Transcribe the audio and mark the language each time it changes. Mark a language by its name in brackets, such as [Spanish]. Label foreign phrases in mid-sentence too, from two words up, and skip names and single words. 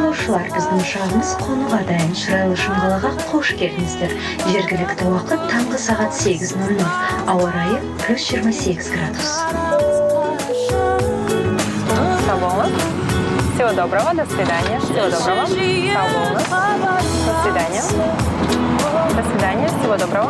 [Kazakh] жолаушылар, біздің ұшағымыз қонуға дайын. Шырайлы Шымқалаға қош келдіңіздер. Жергілікті уақыт таңғы сағат 8:00. Ауа райы +28 градус. [Russian] Всего доброго, до свидания. Всего доброго. До свидания. До свидания, всего доброго.